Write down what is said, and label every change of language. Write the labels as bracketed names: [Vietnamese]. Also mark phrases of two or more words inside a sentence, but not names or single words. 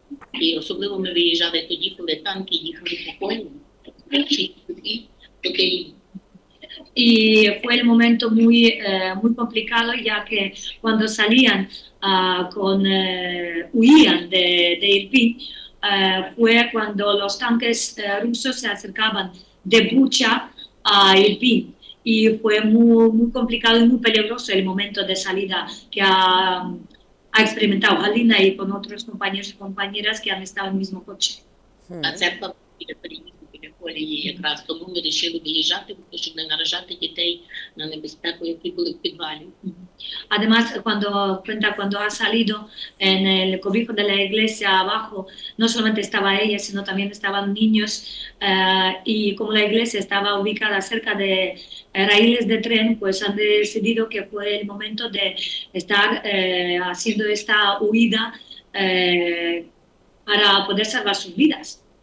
[Spanish] Y fue el momento muy complicado, ya que cuando salían huían de Irpin, fue cuando los tanques rusos se acercaban de Bucha a Irpin. Y fue muy complicado y muy peligroso el momento de salida que ha experimentado Halina y con otros compañeros y compañeras que han estado en el mismo coche. [Ukrainian] Якраз тому ми вирішили виїжджати, щоб не наражати дітей на небезпеку, які були в підвалі. [Spanish] Además, cuando ha salido en el cobijo de la iglesia abajo, no solamente estaba ella, sino también estaban niños, y como la iglesia estaba ubicada cerca de raíles de tren, pues han decidido que fue el momento de estar haciendo esta huida para poder salvar sus vidas.